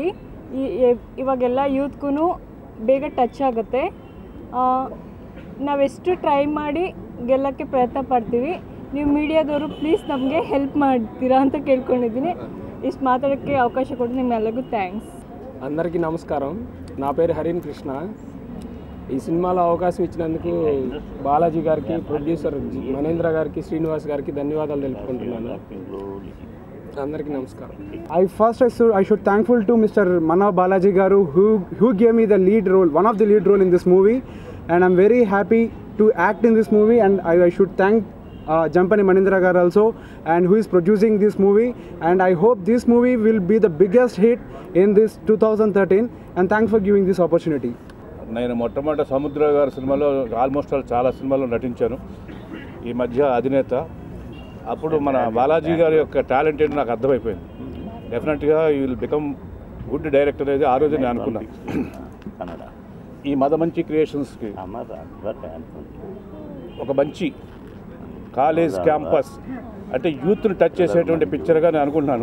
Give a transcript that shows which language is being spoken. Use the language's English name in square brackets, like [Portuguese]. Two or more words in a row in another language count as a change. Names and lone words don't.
[Kannada] ಇವಾಗೆಲ್ಲ ಯೂತ್ಗೂ ಬೇಗ ಟಚ್ ಆಗುತ್ತೆ. ನಾವೆಷ್ಟು ಟ್ರೈ ಮಾಡಿ ಗೆಲ್ಲಕ್ಕೆ ಪ್ರಯತ್ನ ಪಡ್ತೀವಿ. ನೀವು ಮೀಡಿಯಾದವರು ಪ್ಲೀಸ್ ನಮಗೆ ಹೆಲ್ಪ್ ಮಾಡ್ತೀರಾ ಅಂತ ಕೇಳ್ಕೊಂಡಿದ್ದೀನಿ. ಇಷ್ಟು ಮಾತಾಡೋಕ್ಕೆ ಅವಕಾಶ ಕೊಟ್ಟು ನಿಮ್ಮೆಲ್ಲರಿಗೂ ಥ್ಯಾಂಕ್ಸ್. [Telugu] అందరికీ నమస్కారం. నా పేరు హరిన్ కృష్ణ. ఈ సినిమాలో అవకాశం ఇచ్చినందుకు బాలాజీ గారికి, ప్రొడ్యూసర్ మనేంద్ర గారికి, శ్రీనివాస్ గారికి ధన్యవాదాలు తెలుపుకుంటున్నాను. అందరికీ నమస్కారం. [English] I should thankful to Mr. Mannav Balaji Garu who gave me the lead role, one of the lead role in this movie, and I'm very happy to act in this movie, and I should thank Jampani Manindra Garu also, and who is producing this movie, and I hope this movie will be the biggest hit in this 2013, and thanks for giving this opportunity. [Telugu] నేను మొట్టమొదటి సముద్ర గారి సినిమాలో ఆల్మోస్ట్ చాలా సినిమాల్లో నటించాను. ఈ మధ్య అధినేత. అప్పుడు మన బాలాజీ గారి యొక్క టాలెంట్ ఏంటో నాకు అర్థమైపోయింది. డెఫినెట్గా ఈ [English] will become good director [Telugu] అనేది ఆ రోజు నేను అనుకున్నాను. ఈ మదమంచి క్రియేషన్స్కి ఒక మంచి [English] college campus [Telugu] అంటే యూత్ని టచ్ చేసేటువంటి పిక్చర్గా నేను అనుకుంటున్నాను.